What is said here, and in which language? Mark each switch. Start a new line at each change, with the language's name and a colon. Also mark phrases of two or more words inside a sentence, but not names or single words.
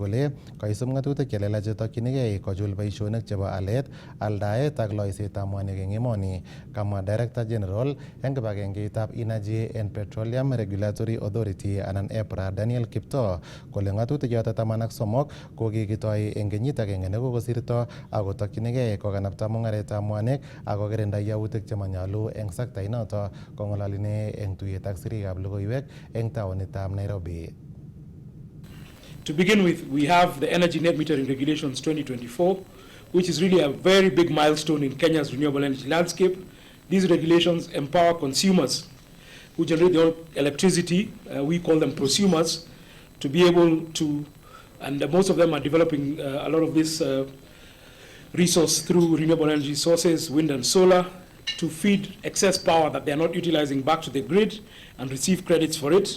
Kalenjin: kole kaisub ng'atutik chelelach chetokchinigei kochul boisionik chebo alet, aldaet ak loisetab mwanik eng emoni, kamwa
English: Director General
Kalenjin: eng kibagengeitab Energy and Petroleum Regulatory Authority anan EPRA Daniel Kiptoo kole ng'atutik choto 13 kokikitoi eng kenyit agenge nekokosirto ako tokchinigei kokanapta mung'aretab mwanik ako kirinda yautik chemanyalu eng sekta inoto kong'ololine eng tuyet ak sirikab logoiwek eng taonitab Nairobi.
English: To begin with, we have the Energy Net Metering Regulations 2024, which is really a very big milestone in Kenya's renewable energy landscape. These regulations empower consumers who generate their own electricity, we call them prosumers, to be able to, and most of them are developing a lot of this resource through renewable energy sources, wind and solar, to feed excess power that they are not utilizing back to the grid and receive credits for it.